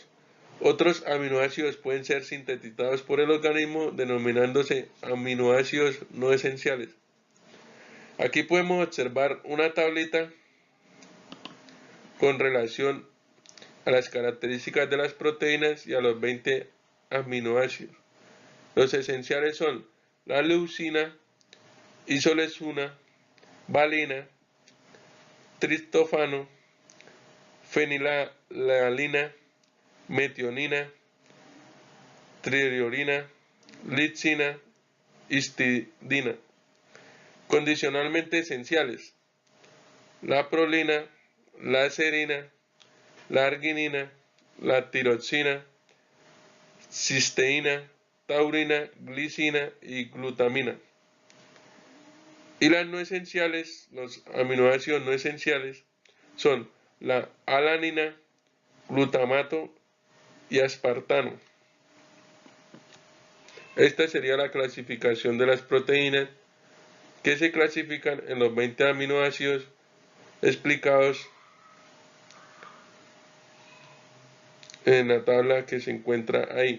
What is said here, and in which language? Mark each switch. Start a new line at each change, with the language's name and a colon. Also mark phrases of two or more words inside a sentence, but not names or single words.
Spanish: Otros aminoácidos pueden ser sintetizados por el organismo, denominándose aminoácidos no esenciales. Aquí podemos observar una tablita con relación a las características de las proteínas y a los 20 aminoácidos. Los esenciales son la leucina, isoleucina, valina, triptófano, fenilalanina, metionina, triiodina, lisina, histidina. Condicionalmente esenciales: la prolina, la serina, la arginina, la tiroxina, cisteína, taurina, glicina y glutamina. Y las no esenciales, los aminoácidos no esenciales, son la alanina, glutamato y aspartano. Esta sería la clasificación de las proteínas, que se clasifican en los 20 aminoácidos explicados en la tabla que se encuentra ahí.